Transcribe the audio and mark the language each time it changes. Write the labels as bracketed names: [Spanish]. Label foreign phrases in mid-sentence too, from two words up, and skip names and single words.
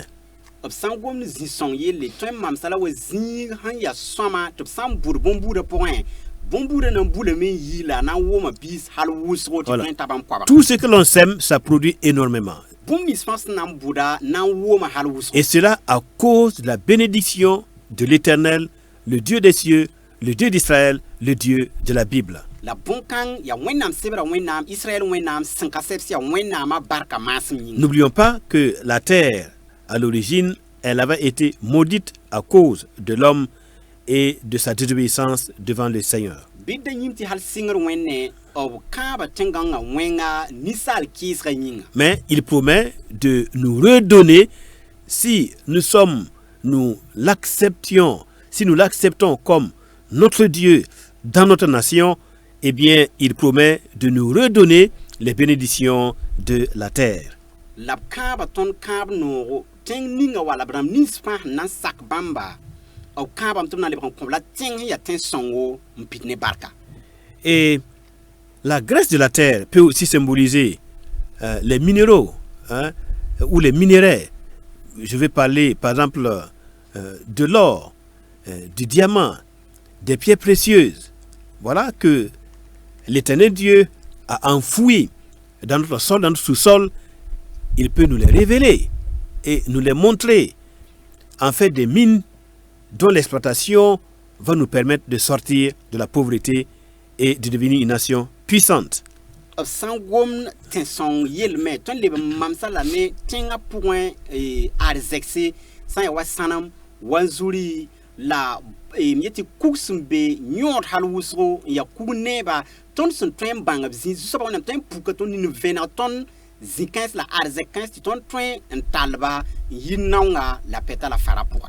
[Mossi] B sã n gomd zĩ-sõng yelle tõe n mamsa la wa zĩig sẽn ya sõama tɩ b sã n bʋd bõn-buudã pʋgẽ bõn-buudã nan bulame n yɩ la na n wʋma biis hal wʋsgo tɩ Voilà. tõe n tab n koaba. [French] Tout ce que l'on sème, ça produit énormément. [Mossi] Bũmb nins fãa sẽn na n bʋda na n wʋma hal wʋsgo. [French] Et cela à cause de la bénédiction de l'Éternel, le Dieu des cieux, le Dieu d'Israël, le Dieu de la Bible. [Mossi] La bõn-kãng ya wẽnnaam sebra wẽnnaam Israël wẽnnaam sẽn ka sɛbs yaa wẽnnaamã barka maasem yĩnga. [French] N'oublions pas que la terre, à l'origine, elle avait été maudite à cause de l'homme et de sa désobéissance devant le Seigneur. [Mossi] Bɩd da yĩm tɩ hal sɩngr wẽnne b kãaba tẽngãngã wẽnga ninsaal kɩɩsga yĩnga. [French] Mais il promet de nous redonner si nous l'acceptions, si nous l'acceptons comme notre Dieu dans notre nation, eh bien, il promet de nous redonner les bénédictions de la terre. [Mossi] La b kãaba tõnd kãab noogo tẽng ninga wala b rãmb nins fãa sẽn na n sak bãmba b kãabam tɩ b na n lebg n kõ la tẽng sẽn yaa tẽn-sõngo n pid ne barka. [French] Et la graisse de la terre peut aussi symboliser les minéraux, hein, ou les minerais. Je vais parler par exemple de l'or, du diamant, des pierres précieuses. Voilà que l'Éternel Dieu a enfoui dans notre sol, dans notre sous-sol. Il peut nous les révéler et nous les montrer en fait des mines dont l'exploitation va nous permettre de sortir de la pauvreté et de devenir une nation puissante. [Mossi] B sã n gomd tẽ-sõng yelme tõnd leb n mamsa lame tẽngã pʋgẽ arzɛgse sã n ya wa sãnem wa zuri la m yetɩ kug sẽn be yõod hal wʋsgo n ya kug neeba tõnd sẽn tõe n bãng b zĩ zu-soabã wẽnnaam tõe n puka tõnd nin vẽneg tõnd zĩ-kãens la arzɛk-kãens tɩ tõnd tõe n talba n yɩ naonga la pɛta la fara pʋga.